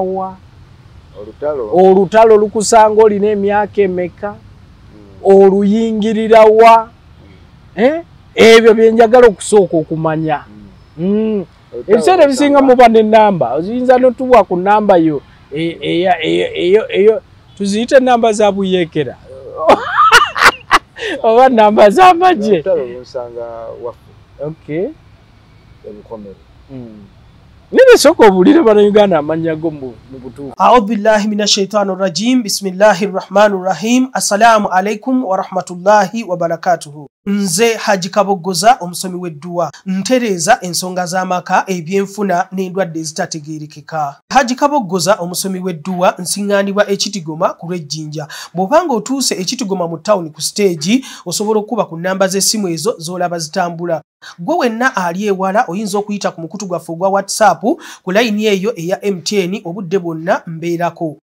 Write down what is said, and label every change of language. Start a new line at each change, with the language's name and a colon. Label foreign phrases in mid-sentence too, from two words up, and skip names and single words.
Ganda: wa olutalo lukusanga olina emyaka emeka oluyingirira wa ebyo byenjagala okusooka okumanya ebiseera ebisinga muba n'ennamba oyinza n'otubwa ku nnamba yo eyo tuziyite ennamba za buyeekera oba nnamba z'amagye nene soko obulire bannayuganda amannya go mu butuufu
Arabic: أعوذ بالله من الشيطان الرجيم بسم الله الرحمن الرحيم السلام عليكم ورحمة الله وبركاته
Ganda: nze Haji Kabogoza omusomi w'edduwa ntereeza ensonga z'amaka ebyenfuna n'endwadde ezitategeerekeka Haji Kabogoza omusomi w'edduwa nsiŋŋaanibwa ekitigoma ku lw'ejjinja bw'obanga otuuse ekitigoma mu ttawuni ku siteegi osobola okuba ku nnamba z'essimu ezo z'olaba zitambula gwe wenna ali ewala oyinza okuyita ku mukutu gwaffe ogwa WhatsApp ku layini eyo eya MTN obudde bwonna mbeerako